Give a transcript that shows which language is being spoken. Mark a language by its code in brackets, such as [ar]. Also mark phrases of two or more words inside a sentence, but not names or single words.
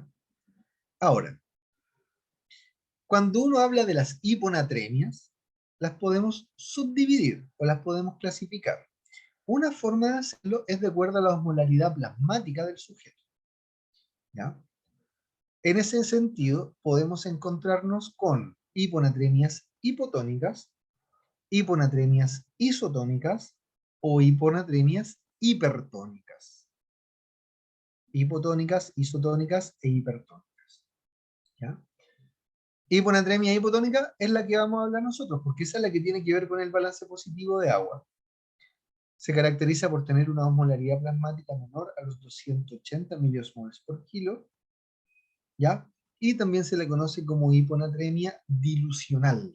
[es] Ahora, cuando uno habla de las hiponatremias, las podemos subdividir o las podemos clasificar. Una forma de hacerlo es de acuerdo a la osmolaridad plasmática del sujeto. ¿Ya? En ese sentido, podemos encontrarnos con hiponatremias hipotónicas, hiponatremias isotónicas o hiponatremias hipertónicas. Hipotónicas, isotónicas e hipertónicas. ¿Ya? Hiponatremia hipotónica es la que vamos a hablar nosotros, porque esa es la que tiene que ver con el balance positivo de agua. se caracteriza por tener una osmolaridad plasmática menor a los 280 miliosmoles por kilo, ¿ya? Y también se le conoce como hiponatremia dilucional.